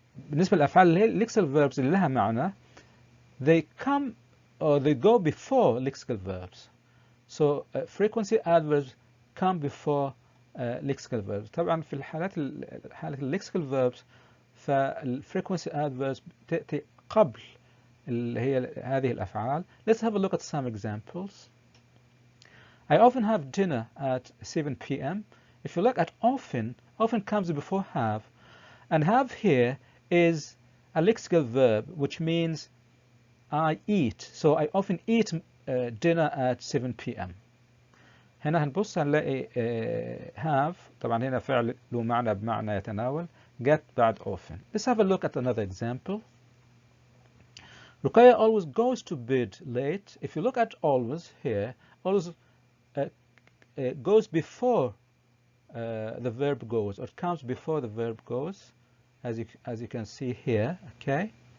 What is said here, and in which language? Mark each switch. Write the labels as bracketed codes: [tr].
[ar] بالنسبة للأفعال اللي هي lexical verbs اللي لها معنى, [en] they come or they go before lexical verbs. So frequency adverbs come before lexical verbs. [ar] طبعا في حالة lexical verbs فالfrequency adverbs تأتي قبل اللي هي هذه الأفعال. [en] Let's have a look at some examples. I often have dinner at 7 p.m. If you look at often comes before have, and have here is a lexical verb which means I eat. So I often eat dinner at 7 p.m. [ar] هنا هنبص هنلاقي have, طبعا هنا فعل له معنى بمعنى يتناول, get بعد often. [en] Let's have a look at another example. Ruqayya always goes to bed late. If you look at always here, always goes before the verb goes, or comes before the verb goes, as you can see here. Okay.